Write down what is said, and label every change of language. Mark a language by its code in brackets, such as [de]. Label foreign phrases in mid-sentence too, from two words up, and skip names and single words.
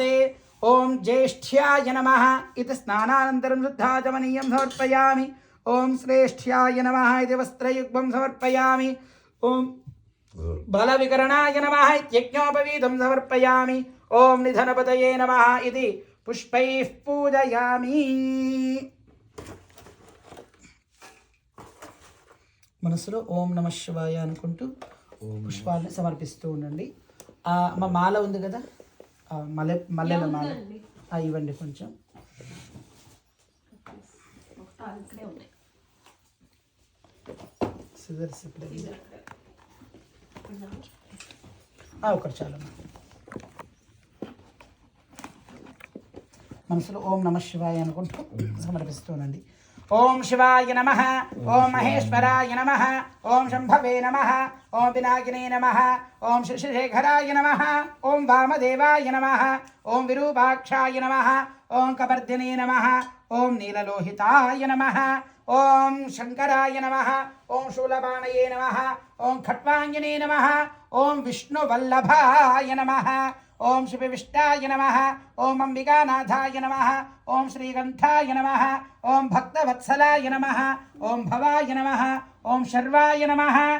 [sa] ओम ज्येष्ठ्याय नमः इति स्नानानन्तरं शुद्धाचमनीयं समर्पयामि। ओम श्रेष्ठ्याय नमः इति वस्त्रयुग्मं समर्पयामि। ओम बलविकरणाय नमः इत्यज्ञोपवीतं समर्पयामि। ओम निधनपतये नमः इति पुष्पैः पूजयामि। [te] మనసులో [sa] ఓం నమః శివాయ [te] అనుకుంటూ పుష్పాలను సమర్పిస్తూ ఉండండి. మా మాల ఉంది కదా, మల్లెల మాల ఇవ్వండి కొంచెం. సిజర్స్ ఒకటి చాలా. మనసులో [sa] ఓం నమః శివాయ [te] అనుకుంటూ సమర్పిస్తూ ఉండండి. [sa] ओम शिवाय नमः, ओम महेश्वराय नमः, ओम शंभवे नमः, ओम पिनाकिने नमः, ओम शशिशेखराय नमः, ओम वामदेवाय नमः, ओम विरूपाक्षाय नमः, ओम कपर्दिने नमः, ओम नीललोहिताय नमः, ओम शंकराय नमः, ओम शूलपाणये नमः, ओम खट्वांगिने नमः, ओम विष्णुवल्लभाय नमः, ओम शिवविष्टाय नमः, ओम अंबिकानाथाय नमः, ओम श्रीकंठाय नमः, ओम भक्तवत्सलाय नमः, ओम भवाय नमः, ओम शर्वाय नमः,